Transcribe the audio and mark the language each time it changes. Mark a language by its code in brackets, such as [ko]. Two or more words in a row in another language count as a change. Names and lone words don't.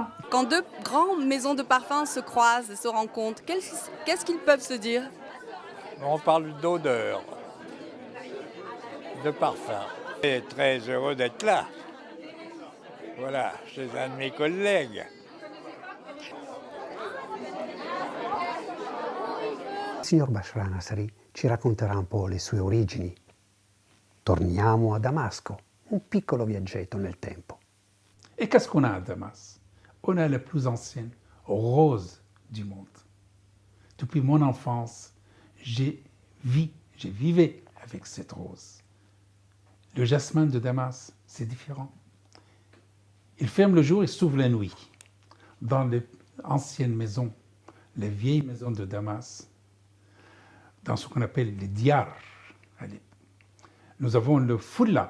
[fr] Quand deux grandes maisons de parfums se croisent et se rencontrent, qu'est-ce qu'ils peuvent se dire? On parle d'odeur, de parfum. Je suis très heureux d'être là. Voilà, chez un de mes collègues. [it] Il signor Bashar Nasseri ci racconterà un po' le sue origini. Torniamo a Damasco, un piccolo viaggetto nel tempo. [fr] Et qu'est-ce qu'on a à Damas? On a la plus ancienne rose du monde. Depuis mon enfance, j'ai vivé avec cette rose. Le jasmin de Damas, c'est différent. Il ferme le jour et s'ouvre la nuit. Dans les anciennes maisons, les vieilles maisons de Damas, dans ce qu'on appelle les diyar, nous avons le fulla.